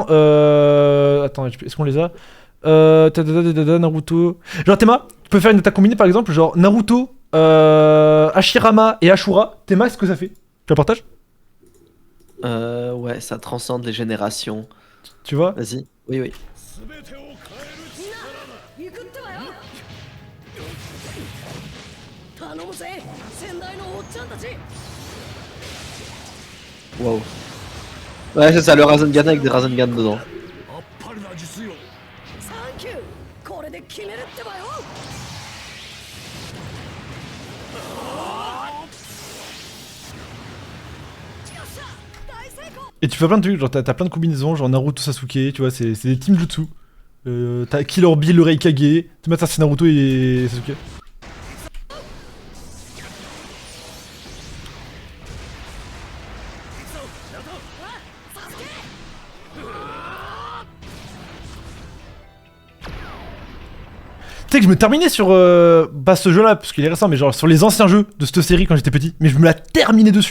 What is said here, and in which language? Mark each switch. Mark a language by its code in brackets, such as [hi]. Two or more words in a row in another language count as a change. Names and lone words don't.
[fr] Attends, est-ce qu'on les a Naruto. Genre, Théma, tu peux faire une attaque combinée par exemple. Genre, Naruto, Hashirama et Ashura. Théma, est-ce que ça fait? Tu la partages? Ouais, ça transcende les générations. Tu vois? Vas-y. Oui, oui. [ja] 行くってばよ頼むぜ先代のおっちゃんたち Wow. [fr] Ouais, c'est ça, le Rasengan avec des Rasengan dedans. [ja] サンキューこれで決めるってばよ [fr] Et tu fais plein de trucs. Genre, t'as plein de combinaisons. Genre, Naruto, Sasuke. Tu vois, c'est des team jutsu. T'as Killer Bee, le Reikage. Tu mets ça, c'est Naruto et Sasuke. Tu sais que je me terminais sur pas ce jeu là parce qu'il est récent, mais genre sur les anciens jeux de cette série quand j'étais petit, mais je me la terminais dessus.